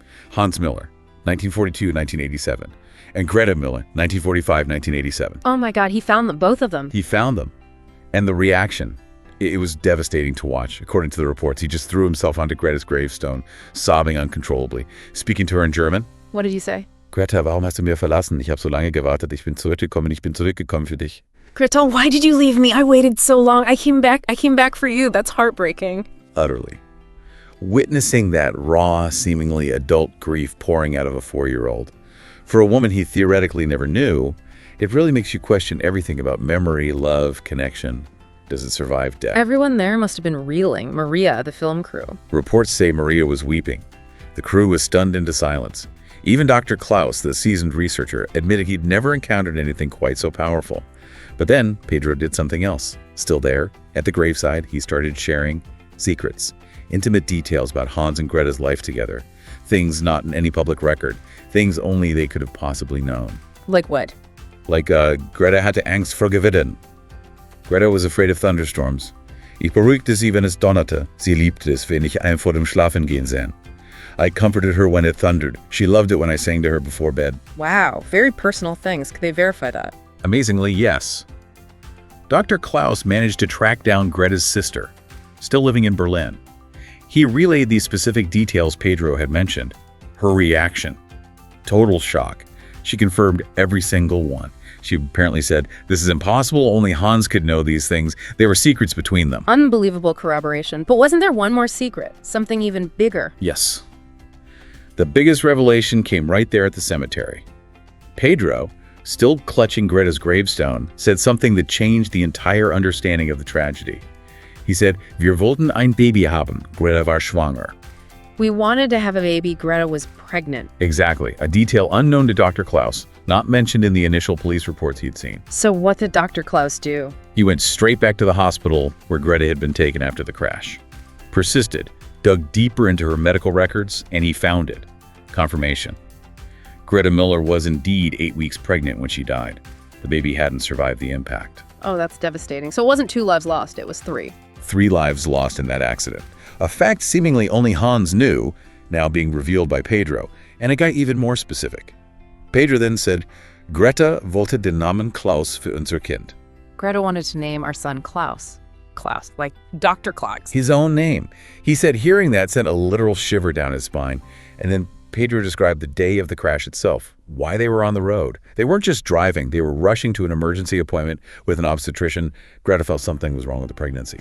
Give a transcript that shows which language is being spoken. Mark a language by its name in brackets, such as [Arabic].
[English] Hans Müller, 1942-1987, and Greta Müller, 1945-1987. Oh my God, he found them, both of them. He found them. And the reaction, it was devastating to watch. According to the reports, he just threw himself onto Greta's gravestone, sobbing uncontrollably, speaking to her in German. What did you say? [German] Greta, warum hast du mir verlassen? Ich habe so lange gewartet. Ich bin zurückgekommen für dich. [English] Greta, why did you leave me? I waited so long. I came back for you. That's heartbreaking. Utterly. Witnessing that raw, seemingly adult grief pouring out of a 4-year-old. For a woman he theoretically never knew, it really makes you question everything about memory, love, connection. Does it survive death? Everyone there must have been reeling. Maria, the film crew. Reports say Maria was weeping. The crew was stunned into silence. Even Dr. Klaus, the seasoned researcher, admitted he'd never encountered anything quite so powerful. But then Pedro did something else. Still there, at the graveside, he started sharing secrets, intimate details about Hans and Greta's life together, things not in any public record, things only they could have possibly known. Like what? Like [German] Greta hatte Angst vor Gewittern. [English] Greta was afraid of thunderstorms. [German] Ich beruhigte sie, wenn es donnerte. Sie liebte es, wenn ich ein vor dem Schlafengehen sang. [English] I comforted her when it thundered. She loved it when I sang to her before bed. Wow, very personal things. Could they verify that? Amazingly, yes. Dr. Klaus managed to track down Greta's sister, still living in Berlin. He relayed these specific details Pedro had mentioned. Her reaction. Total shock. She confirmed every single one. She apparently said, "This is impossible, only Hans could know these things. There were secrets between them." Unbelievable corroboration. But wasn't there one more secret? Something even bigger? Yes. The biggest revelation came right there at the cemetery. Pedro, still clutching Greta's gravestone, said something that changed the entire understanding of the tragedy. He said, [German] "Wir wollten ein Baby haben. Greta war schwanger." [English] We wanted to have a baby. Greta was pregnant. Exactly. A detail unknown to Dr. Klaus, not mentioned in the initial police reports he'd seen. So what did Dr. Klaus do? He went straight back to the hospital where Greta had been taken after the crash. Persisted, dug deeper into her medical records, and he found it. Confirmation. Greta Müller was indeed 8 weeks pregnant when she died. The baby hadn't survived the impact. Oh, that's devastating. So it wasn't 2 lives lost, it was 3. 3 lives lost in that accident. A fact seemingly only Hans knew, now being revealed by Pedro, and it got even more specific. Pedro then said, [German] "Greta wollte den Namen Klaus für unser Kind." [English] Greta wanted to name our son Klaus. Klaus, like Dr. Klaus. His own name. He said hearing that sent a literal shiver down his spine, and then Pedro described the day of the crash itself, why they were on the road. They weren't just driving, they were rushing to an emergency appointment with an obstetrician. Greta felt something was wrong with the pregnancy.